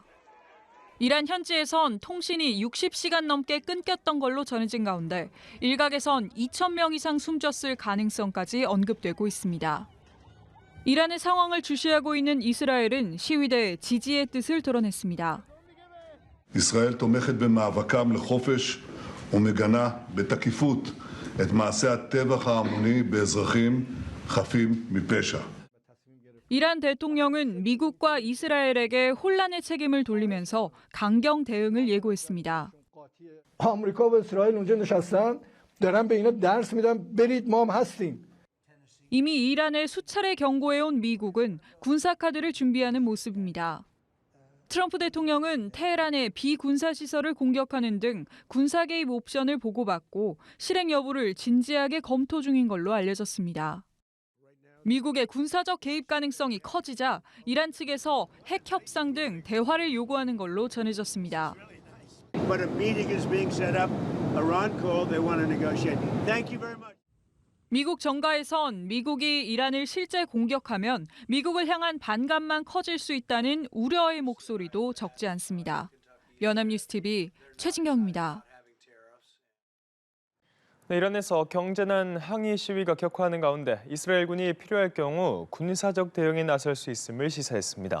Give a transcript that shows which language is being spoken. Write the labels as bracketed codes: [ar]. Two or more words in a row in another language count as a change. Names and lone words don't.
[ko] 이란 현지에선 통신이 60시간 넘게 끊겼던 걸로 전해진 가운데 일각에선 2,000명 이상 숨졌을 가능성까지 언급되고 있습니다. 이란의 상황을 주시하고 있는 이스라엘은 시위대의 지지의 뜻을 드러냈습니다. [he] ישראל תומכת במאבקם לחופש ומגנה בתקיפות את מעשי הטבח ההמוני באזרחים חפים מפשע. [ko] 이란 대통령은 미국과 이스라엘에게 혼란의 책임을 돌리면서 강경 대응을 예고했습니다. [fa] آمریکا و اسرائیل اونجا نشستن دارن به اینا درس میدن برید ما هم هستیم. [ko] 이미 이란을 수차례 경고해온 미국은 군사카드를 준비하는 모습입니다. 트럼프 대통령은 테헤란의 비군사시설을 공격하는 등 군사 개입 옵션을 보고받고 실행 여부를 진지하게 검토 중인 걸로 알려졌습니다. 미국의 군사적 개입 가능성이 커지자 이란 측에서 핵 협상 등 대화를 요구하는 걸로 전해졌습니다. [en] But a meeting is being set up. Iran called. They want to negotiate. Thank you very much. [ko] 미국 정가에선 미국이 이란을 실제 공격하면 미국을 향한 반감만 커질 수 있다는 우려의 목소리도 적지 않습니다. 연합뉴스TV 최진경입니다. 네, 이란에서 경제난 항의 시위가 격화하는 가운데 이스라엘군이 필요할 경우 군사적 대응에 나설 수 있음을 시사했습니다.